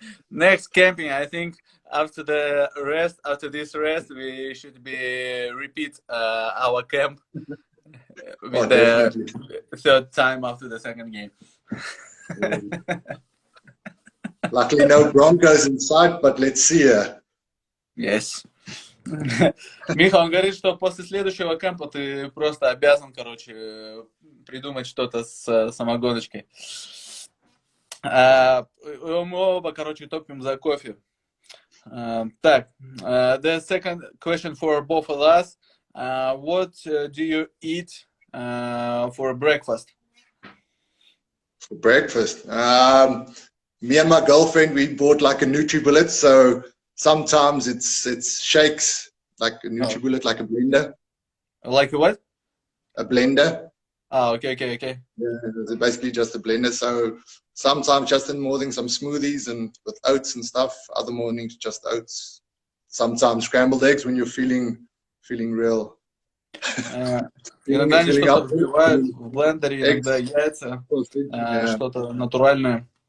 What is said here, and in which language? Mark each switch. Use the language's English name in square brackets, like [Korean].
[English] Next camping, I think after this rest, we should repeat our camp with the third time after the second game. Luckily, no Broncos in sight, but let's see. Yes. [Russian] Миха, он говорит, что после следующего кемпа ты просто обязан, придумать что-то с самогоночкой. Мы оба, топим за кофе. [English] Так, the second question for both of us. What do you eat for breakfast? For breakfast? Me and my girlfriend, we bought like a NutriBullet, so sometimes it's shakes, like a NutriBullet, like a blender. Like a what? A blender. Oh, okay. Yeah, it's basically just a blender. So sometimes just in the morning, some smoothies and with oats and stuff. Other mornings, just oats. Sometimes scrambled eggs when you're feeling real. [Russian] Иногда они что-то взбивают в блендере, иногда яйца, что-то натуральное.